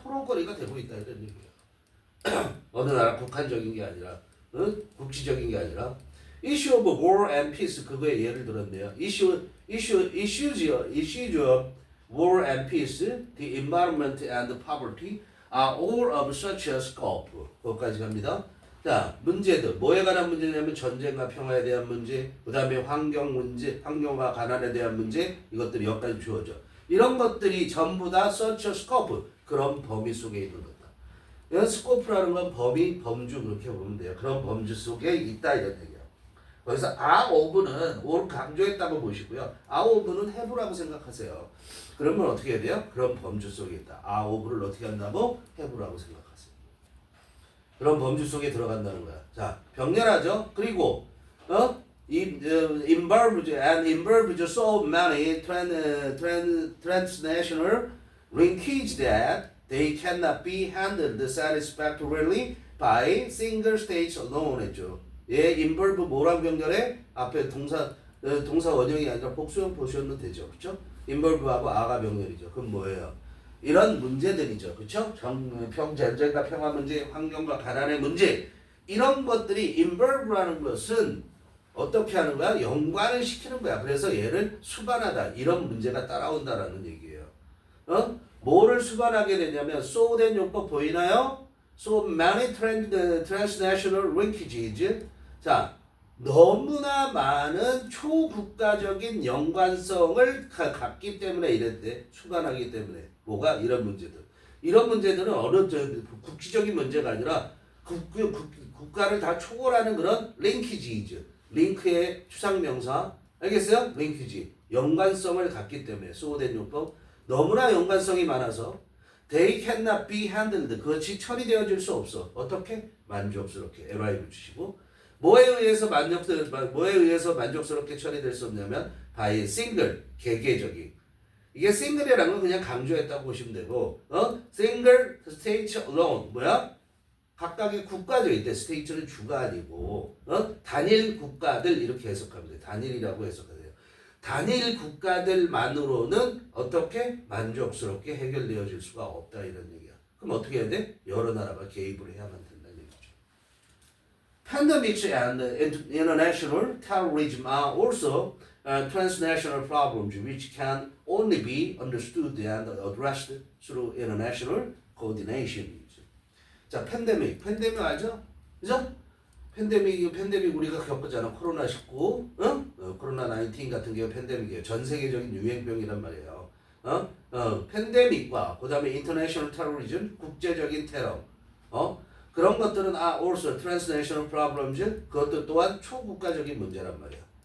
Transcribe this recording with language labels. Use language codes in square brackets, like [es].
[ko] 토론거리가 되고 있다 이런 얘기예요. 어느 나라 국한적인 게 아니라 국지적인 게 아니라 [en] issue of war and peace [ko] 그거에 예를 들었네요. [en] issues of war and peace, the environment and poverty are all of such a scope. [ko] 거기까지 갑니다. 자, 문제들 뭐에 관한 문제냐면 전쟁과 평화에 대한 문제, 그 다음에 환경 문제, 환경과 가난에 대한 문제 이것들이 여기까지 주어져. 이런 것들이 전부 다 [en] such a scope [ko] 그런 범위 속에 있는 거다. 스코프라는 건 범위, 범주 그렇게 보면 돼요. 그런 범주 속에 있다 이런 얘기야. 거기서 are of는 or 강조했다고 보시고요. are of는 have라고 생각하세요. 그러면 어떻게 해야 돼요? 그런 범주 속에 있다. are of를 어떻게 한다고? have라고 생각하세요. 그런 범주 속에 들어간다는 거야. 자, 병렬하죠. 그리고 [en] involved so many transnational linkage that they cannot be handled satisfactorily by single states alone [ko] 했죠. 예, involve 뭐랑 병렬해? 앞에 동사 원형이 아니라 복수형 보시면 되죠. 그렇죠? involve하고 a가 병렬이죠. 그럼 뭐예요? 이런 문제들이죠. 그렇죠? 전쟁과 평화 문제, 환경과 가난의 문제 이런 것들이 involve라는 것은 어떻게 하는 거야? 연관을 시키는 거야. 그래서 얘를 수반하다. 이런 문제가 따라온다라는 얘기예요. 뭐를 수반하게 되냐면 so-된 용법 보이나요? [en] So many transnational linkages. [ko] 자, 너무나 많은 초국가적인 연관성을 갖기 때문에 이랬대. 수반하기 때문에. 뭐가? 이런 문제들. 이런 문제들은 국지적인 문제가 아니라 국가를 다 초월하는 그런 링키지즈. 링크의 추상명사. 알겠어요? 링키지. 연관성을 갖기 때문에 소된 용법. 너무나 연관성이 많아서 [en] they cannot be handled. [ko] 그것이 처리되어질 수 없어. 어떻게? 만족스럽게. LI 붙이시고 뭐에 의해서 만족스럽게 처리될 수 없냐면 [en] by single, [ko] 개개적인. 이게 single이라는 건 그냥 강조했다고 보시면 되고 [en] single state alone [ko] 뭐야? 각각의 국가죠. 이때 state는 주가 아니고 단일 국가들 이렇게 해석하면 돼. 단일이라고 해석해요. 단일 국가들만으로는 어떻게 만족스럽게 해결되어질 수가 없다 이런 얘기야. 그럼 어떻게 해야 돼? 여러 나라가 개입을 해야만 된다는 얘기죠. [en] Pandemics and international terrorism are also transnational problems which can only be understood and addressed through international coordination. [ko] 자, 팬데믹 알죠? 그죠? 팬데믹 우리가 겪었잖아. 코로나19, 코로나19 같은 경우 팬데믹이에요. 전 세계적인 유행병이란 말이에요. 팬데믹과 그 다음에 인터내셔널 테러리즘, 국제적인 테러, 그런 것들은 [en] also transnational problems, [ko] 그것도 또한 초국가적인 문제란 말이야.